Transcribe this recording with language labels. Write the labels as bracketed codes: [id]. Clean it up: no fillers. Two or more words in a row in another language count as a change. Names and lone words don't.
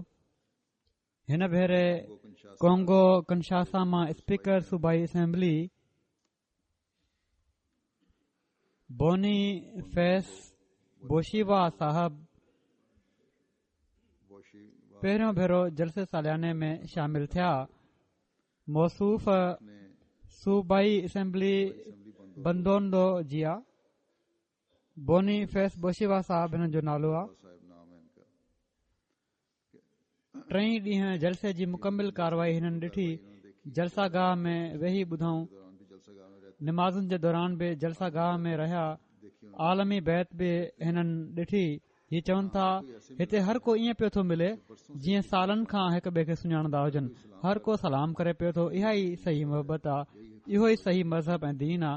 [sd] हिन भेरे कोंगो कंशासा मां स्पीकर सूबाई असेंबली बोनी फैस बोशीवा साहब बोशी पहिरियों भेरो जलसे सालियाने में शामिल थिया। मौसूफ़ [ur] نے [sd] सूबाई असेंबली बंदोंडो जी आहे। बोनी फैस बोशीवा साहब हिन जो नालो आहे। [ur] صاحب نام ہے ان کا. [sd] टई ॾींहं जलसे जी मुकमिल कार्रवाई हिननि ॾिठी। जलसा गाह में वेही ॿुधऊं, [ur] دوران بھی جلسہ گاہ میں رہتے [sd] निमाज़ुनि जे दौरान बि जलसा गाह में रहिया। [ur] دیکھیے [sd] आलमी बैत बि हिननि ॾिठी। हीअ चवनि था हिते हर को ईअं पियो थो मिले जीअं सालनि खां हिक ॿिए खे सुञाणंदा हुजनि। हर को सलाम करे पियो थो। इहा ई सही मोहबत आहे, इहो ई सही मज़हब ऐं दीन आहे।